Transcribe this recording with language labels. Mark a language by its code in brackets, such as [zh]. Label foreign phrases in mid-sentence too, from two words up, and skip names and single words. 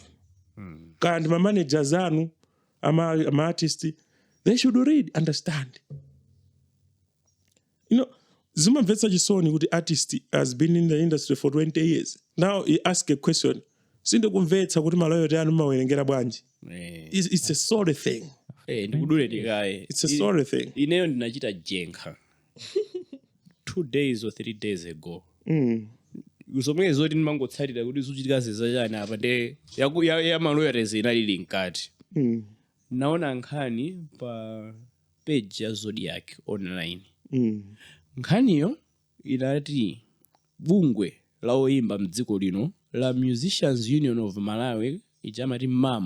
[en] And my managers, my artists, they should read, understand. You know, Zuma Mvetsa with the artist has been in the industry for 20 years. Now he asks a question. It's a sorry thing. It's a sorry thing. [ny] Ineyo ndinachita jenga [en] 2 days or 3 days ago. [ny] Usomwe zoti ndimangotsatira kuti suchitika zezachani apa nde ya Royalties inali nkati. Naona nkhani pa page ya Zodiac online. Nkhaniyo inati bungwe la oyimba mdziko lino la Musicians Union of Malawi ijamati MAM.